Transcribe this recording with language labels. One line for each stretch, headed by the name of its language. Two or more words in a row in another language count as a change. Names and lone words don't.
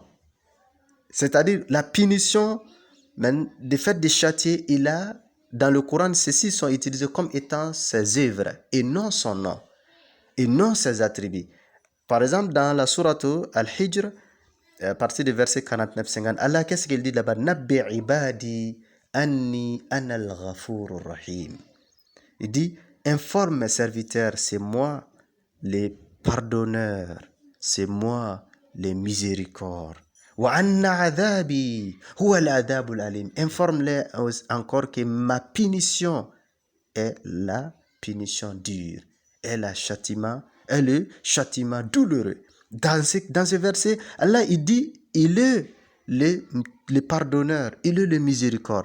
French: C'est-à-dire la punition, du fait de châtier, dans le Coran, ceux-ci sont utilisés comme étant ses œuvres et non son nom, et non ses attributs. Par exemple, dans la sourate Al-Hijr, à partir du verset 49-50, Allah, qu'est-ce qu'il dit là-bas?
Arabic: نبئ عبادي أني أنا الغفور الرحيم.
French: Il dit, informe mes serviteurs, c'est moi les pardonneurs, c'est moi les miséricordes.
Arabic: وأن عذابي هو العذاب الأليم.
French: Informe-les encore que ma punition est la punition dure, est le châtiment douloureux. Dans ce verset, Allah il dit, il est le pardonneur, il est le miséricorde.